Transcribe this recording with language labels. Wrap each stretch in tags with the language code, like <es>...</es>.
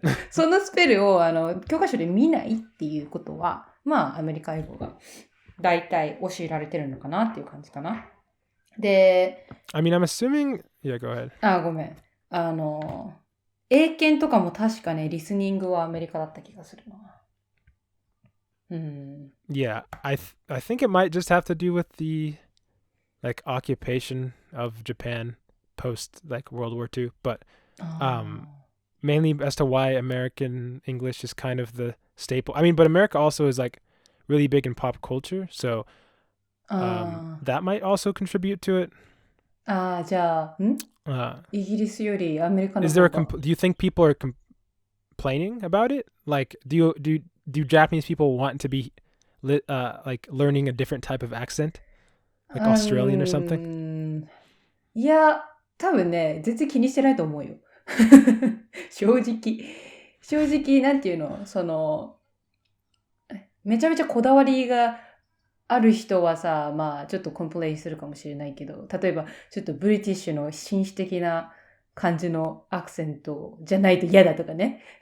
<ja>そのスペルを教科書で見ないっていうことは、まあ、アメリカ英語が大体教えられてるのかなっていう感じかな。で、</ja> <en>I mean, I'm assuming... Yeah, go ahead.</en> <ja>ごめん。英検とかも確かね、リスニングはアメリカだった気がするな。</ja> <en>Yeah, I think it might just have to do with the like occupation of Japan post like World War II, but mainly as to why American English is kind of the staple. I mean, but America also is like really big in pop culture, so that might also contribute to it.</en> <ja>じゃあ、イギリスよりアメリカの方</ja> <en>Is there</en> <ja>が</ja> <en>do you think people are complaining about it? Like, do Japanese people want to be like learning a different type of accent, like Australian or something?</en> <ja>いや、多分ね、全然気にしてないと思うよ。正直、なんていうの、めちゃめちゃこだわりがある人はさ、まあちょっとコンプレインするかもしれないけど、例えばちょっとブリティッシュの紳士的な感じのアクセントじゃないと嫌だとかね。</ja>